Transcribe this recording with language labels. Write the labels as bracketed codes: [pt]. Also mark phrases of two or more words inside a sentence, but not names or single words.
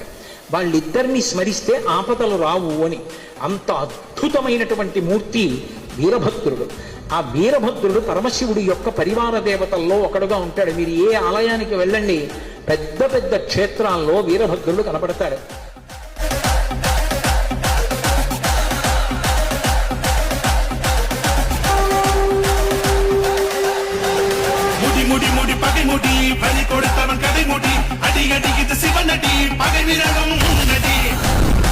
[te] వాళ్ళిద్దరిని స్మరిస్తే ఆపదలు రావు అని. అంత అద్భుతమైనటువంటి మూర్తి వీరభద్రుడు. ఆ వీరభద్రుడు పరమశివుడి యొక్క పరివార దేవతల్లో ఒకడుగా ఉంటాడు. మీరు ఏ ఆలయానికి వెళ్ళండి, పెద్ద పెద్ద క్షేత్రాల్లో వీరభద్రుడు కనపడతాడు. [ta] முடி முடி பகைமுடி பறி கொடுத்தவன் கதைமுடி அடி அடிக்குது சிவனடி பகை விரகம் நடி